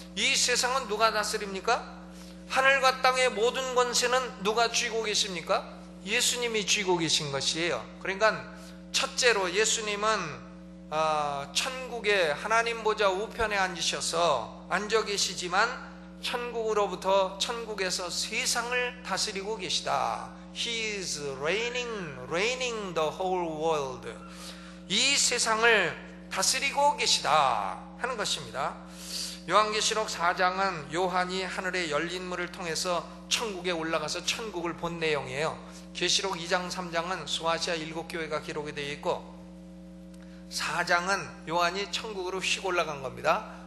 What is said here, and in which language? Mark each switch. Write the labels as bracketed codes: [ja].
[ko] 이 세상은 누가 다스립니까? 하늘과 땅의 모든 권세는 누가 쥐고 계십니까? 예수님이 쥐고 계신 것이에요. 그러니까 첫째로 예수님은 천국에 하나님 보좌 우편에 앉으셔서 앉아 계시지만 천국으로부터 천국에서 세상을 다스리고 계시다. [en] He is reigning the whole world. [ko] 이 세상을 다스리고 계시다 하는 것입니다. 요한계시록 4장은 요한이 하늘의 열린 문을 통해서 천국에 올라가서 천국을 본 내용이에요. 계시록 2장 3장은 소아시아 일곱 교회가 기록이 되어 있고 4장은 요한이 천국으로 휙 올라간 겁니다.